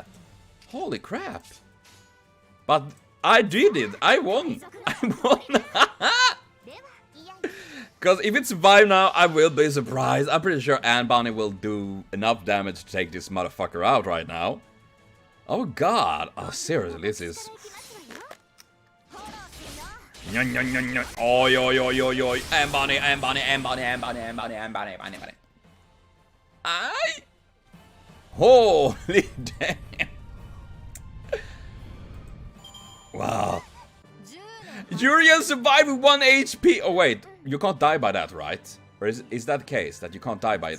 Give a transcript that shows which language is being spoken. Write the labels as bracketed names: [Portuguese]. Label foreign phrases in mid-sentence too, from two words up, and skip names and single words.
[English] Holy crap. But I did it. I won. I won. Because if it survives now, I will be surprised. I'm pretty sure Anne Bonnie will do enough damage to take this motherfucker out right now. Oh god. Oh, seriously, this is... Oi, oi, oi, oi, oi. Anne Bonnie, Anne Bonnie, Anne Bonnie, Anne Bonnie, Anne Bonnie, Anne Bonnie, Anne Bonnie. Aye. Holy damn. Wow. Uriel survived with 1 HP. Oh wait, you can't die by that, right? Or is that the case, that you can't die by it?